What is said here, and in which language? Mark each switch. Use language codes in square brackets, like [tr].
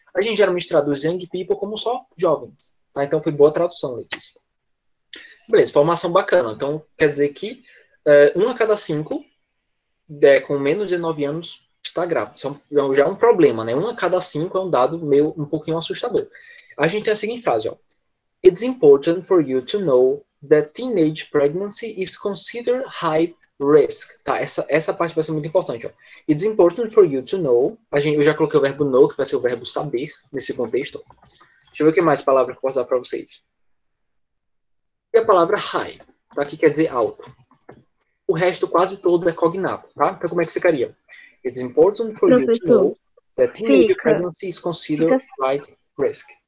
[pt] A gente geralmente traduz [en] young people [pt] como só jovens. Tá? Então foi boa tradução, Letícia. Beleza, formação bacana. Então quer dizer que 1 a cada 5 com menos de 19 anos está grávido. Isso já é um problema, né? 1 a cada 5 é um dado um pouquinho assustador. A gente tem a seguinte frase, ó. [en] It's important for you to know that teenage pregnancy is considered high risk. [pt] Tá, essa parte vai ser muito importante. Ó. [en] It's important for you to know. [pt] Eu já coloquei o verbo know, que vai ser o verbo saber, nesse contexto. Deixa eu ver o que mais de palavra que eu posso dar para vocês. E a palavra high, tá? Que quer dizer alto. O resto quase todo é cognato, tá? Então como é que ficaria? [en] It's important for you to know that teenage pregnancy is considered high risk.